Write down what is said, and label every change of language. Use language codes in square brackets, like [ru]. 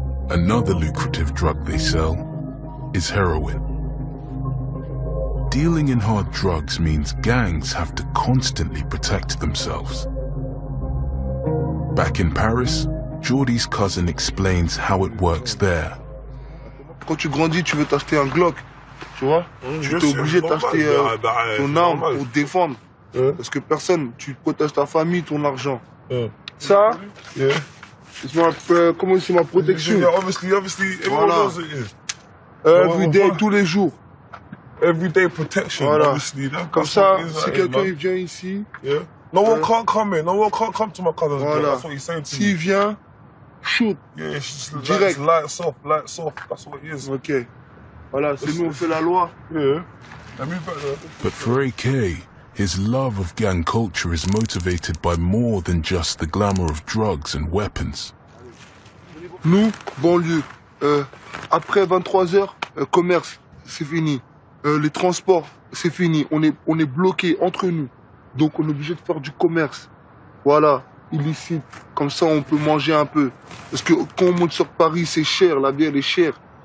[en] Another lucrative drug they sell is heroin. Dealing in hard drugs means gangs have to constantly protect themselves. Back in Paris, Jordy's cousin explains how it works there. [fr] Quand tu grandis, tu veux t'acheter un Glock, tu vois? Tu t'es obligé d'acheter ton arme pour te défendre. Parce que personne, tu protèges ta famille, ton argent. Ça, c'est comment c'est ma protection. [en] Yeah, obviously, everyone knows it is. [fr] Everyday, tous les jours. [en] Everyday protection, [fr] Voilà. [en] obviously. [fr] Comme ça, si quelqu'un il vient ici, [en] no one can't come in. No one can't come to my cousin's block. [fr] voilà. [en] That's what he's saying to me. [fr] S'il vient, shoot. [en] Yeah, it's just [fr] Direct. [en] lights off. That's what it is. Ok. [fr] Voilà, c'est nous, on fait la loi. [en] Yeah. I move back there. But for AK, his love of gang culture is motivated by more than just the glamour of drugs and weapons. [fr] Nous, banlieue, après 23h, commerce, c'est fini. Les transports, c'est fini. On est bloqué entre nous. Donc on est obligé de faire du commerce. Voilà, illicite. Comme ça, on peut manger un peu. Parce que quand on monte sur Paris, c'est cher, la vie elle est chère.